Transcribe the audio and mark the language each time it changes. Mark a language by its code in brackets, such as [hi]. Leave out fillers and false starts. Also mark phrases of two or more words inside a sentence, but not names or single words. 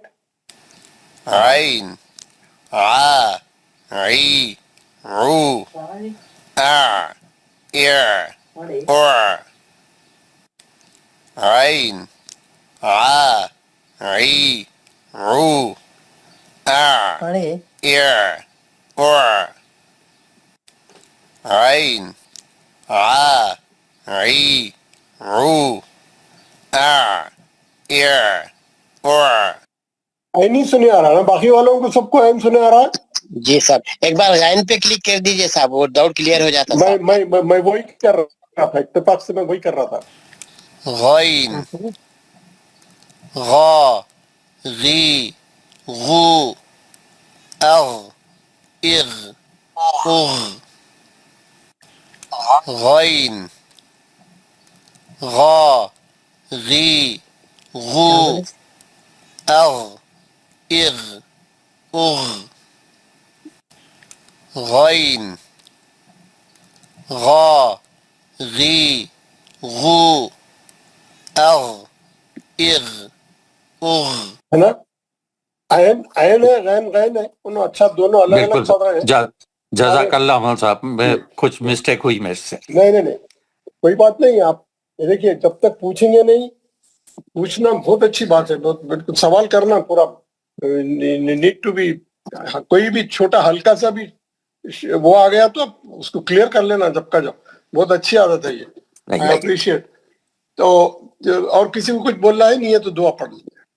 [ur] आइन आ आई रू आ इ और आइन आ आई रू आ इ और आइन आ आई عو عین نہیں سنے آ رہا نا باقی والوں کو سب کو عین سنے آ رہا ہے جی صاحب ایک بار غائن پہ کلک کر دیجئے صاحب وہ [en] doubt clear [ur] ہو جاتا صاحب میں وہی کر رہا تھا اتفاق سے میں وہی کر رہا تھا غین غا غی غو اغ اغ اغ غین غا غی غو اغ اغ اغ غین غا غی غو اغ اغ اغ ہے نا عین عین ہے غین غین ہے انہوں اچھا دونوں الگ الگ پڑھ رہے ہیں جزاک اللہ عمل صاحب میں کچھ مسٹیک ہوئی میرے سے نہیں کوئی بات نہیں آپ دیکھیے جب تک پوچھیں گے نہیں پوچھنا بہت اچھی بات ہے بالکل سوال کرنا پورا [en] need to be [ur] کوئی بھی چھوٹا ہلکا سا بھی وہ آ گیا تو اس کو کلیئر کر لینا جب کا جب بہت اچھی عادت ہے یہ [en] I appreciate [ur] تو اور کسی کو کچھ بولنا ہے نہیں ہے تو دعا پڑھ لیجیے